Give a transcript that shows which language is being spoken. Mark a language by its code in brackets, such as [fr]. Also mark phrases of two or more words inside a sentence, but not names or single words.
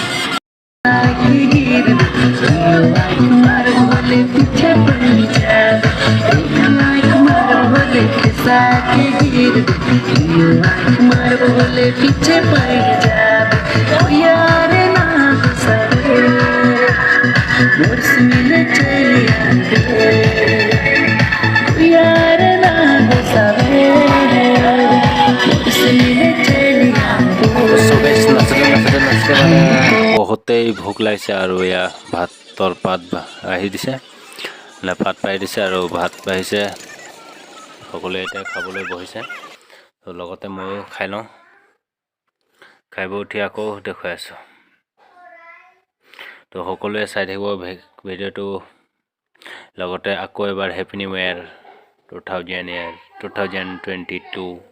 [hi] पीछे पड़ी जा यार ना मिले यार ना [as] বহুতেই ভোক লাগিছে আৰু এয়া ভাতৰ পাত আহি দিছে ভাত পাই দিছে আৰু ভাত বাঢ়িছে সকলোৱে এতিয়া খাবলৈ বহিছে তো লগতে ময়ো খাই লওঁ খাই বৈ উঠি আকৌ দেখুৱাই আছোঁ তো সকলোৱে চাই থাকিব ভিডিঅ'টো লগতে আকৌ এবাৰ [en] happy new year [as] 2022